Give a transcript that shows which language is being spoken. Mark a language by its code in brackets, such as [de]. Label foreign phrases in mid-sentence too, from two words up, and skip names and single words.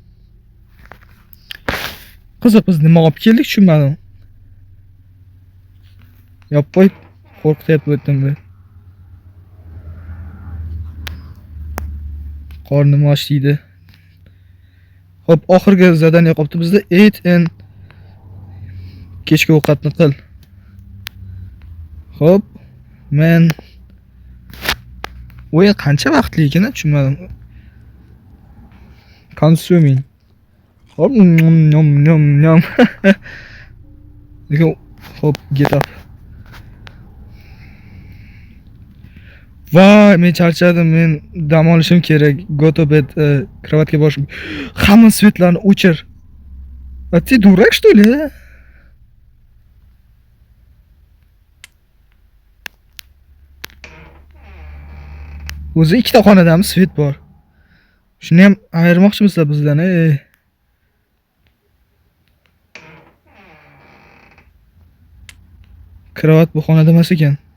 [uz] Qiziq, biz nima olib keldik tushunmadim. Yo'q, qo'rqityapti bu yerdan bu. Qornim och deydi. Xo'p, oxirgi zadaniya qolibdi bizda. [en] Eat and [uz] kechki ovqatni qil. Xo'p, men o'yin qancha vaqtli ekan tushunmadim. Consuming. Hop, nom. Hop, [en] get up. [uz] Voy, men charchadim, men dam olishim kerak. [en] Go to bed, [uz] kravatga borishim. Hamma svetlarni o'chir. [ru] A ты дурак, что ли? [uz] O'zi ikkita xonadami svet bor. Shuni ham ayirmoqchimizlar bizdan, Kravat bu xonada emas ekan.